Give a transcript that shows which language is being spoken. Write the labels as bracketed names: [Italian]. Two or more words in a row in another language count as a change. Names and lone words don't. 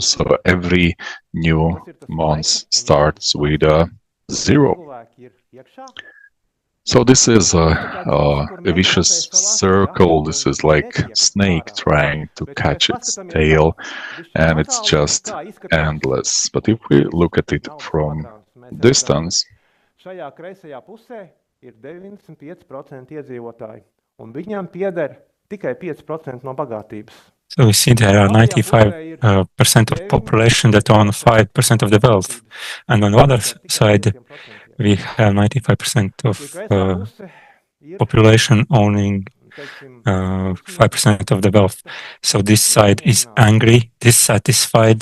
[English] So every new month starts with a 0. So this is a vicious circle. This is like a snake trying to catch its tail, and it's just endless. But if we look at it from distance, [Latvian] ir 95% iedzīvotāji, un viņam pieder tikai 5% no bagātības. [English] So we see there are 95% of population that own 5% of the wealth, and on the other side, we have 95% of population owning 5% of the wealth. So this side is angry, dissatisfied.